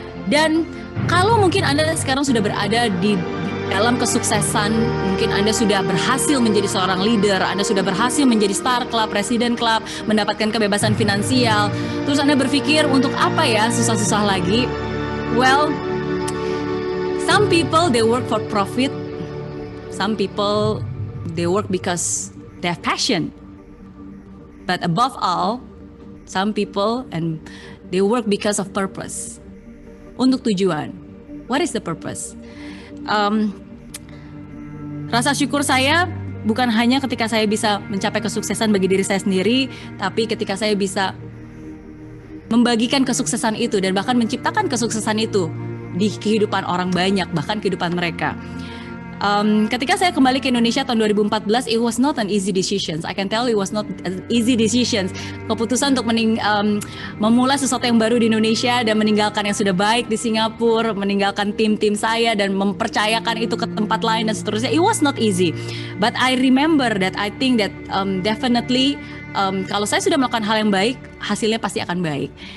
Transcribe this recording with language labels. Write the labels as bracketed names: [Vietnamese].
[Indonesian] Dan kalau mungkin Anda sekarang sudah berada di dalam kesuksesan, mungkin Anda sudah berhasil menjadi seorang leader, Anda sudah berhasil menjadi star club, presiden club, mendapatkan kebebasan finansial, terus Anda berpikir untuk apa ya susah-susah lagi? [English] Well, some people they work for profit, some people they work because they have passion, but above all, some people and they work because of purpose, [Indonesian] untuk tujuan. [English] What is the purpose? [Indonesian] Rasa syukur saya bukan hanya ketika saya bisa mencapai kesuksesan bagi diri saya sendiri, tapi ketika saya bisa membagikan kesuksesan itu dan bahkan menciptakan kesuksesan itu di kehidupan orang banyak, bahkan kehidupan mereka. Ketika saya kembali ke Indonesia tahun 2014, [English] it was not an easy decision. I can tell it was not an easy decision. [Indonesian] Keputusan untuk memulai sesuatu yang baru di Indonesia dan meninggalkan yang sudah baik di Singapura, meninggalkan tim-tim saya dan mempercayakan itu ke tempat lain dan seterusnya. [English] It was not easy. But I remember that I think that definitely [Indonesian] kalau saya sudah melakukan hal yang baik, hasilnya pasti akan baik.